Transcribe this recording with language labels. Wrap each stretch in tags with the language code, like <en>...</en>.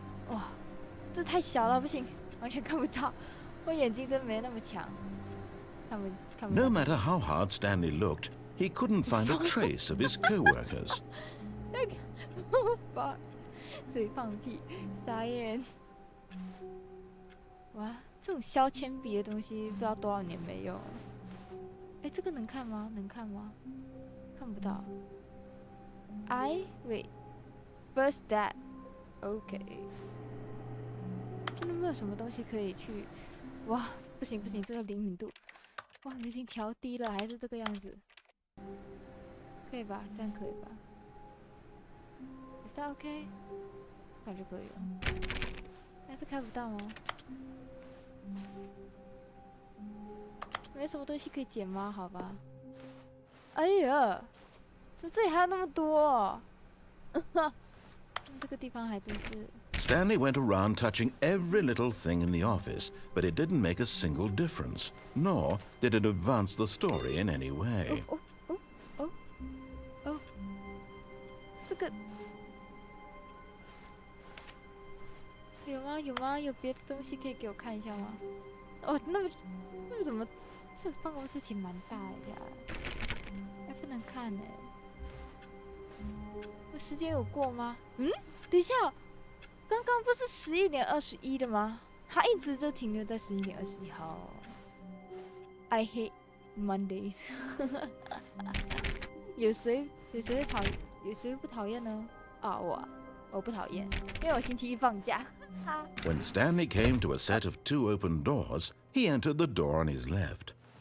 <zh>哇，这太小了，不行，完全看不到。我眼睛真没那么强。看不到。</zh> <en>No matter how hard Stanley looked, he couldn't find a trace of his co-workers.</en> <zh>谁放屁？傻眼！哇，这种削铅笔的东西不知道多少年没用了。哎，这个能看吗？能看吗？看不到。</zh> <en>wait first that OK。</en> <zh>真的没有什么东西可以去？哇，不行，这个灵敏度，哇，已经调低了，还是这个样子。可以吧？这样可以吧 ？</zh> <en>Is that OK？</en> <zh>感觉可以了，但是开不到吗？没什么东西可以剪吗？好吧。哎呀，怎么这里还有那么多、哦？这个地方还真是。</zh> <en>Stanley went around touching every little thing in the office, but it didn't make a single difference, nor did it advance the story in any way.</en> <zh>这个有吗？有吗？有别的东西可以给我看一下吗？哦，那怎么这办公室其实蛮大的呀？还不能看呢、我时间有过吗？嗯，等一下，刚刚不是11:21的吗？它一直就停留在11:21号。</zh> <en>I hate Mondays</en> <zh>有谁会讨厌？有谁不讨厌呢？啊，我不讨厌，因为我星期一放假。</zh> <en>When Stanley came to a set of 2 open doors, he entered the door on his left.</en>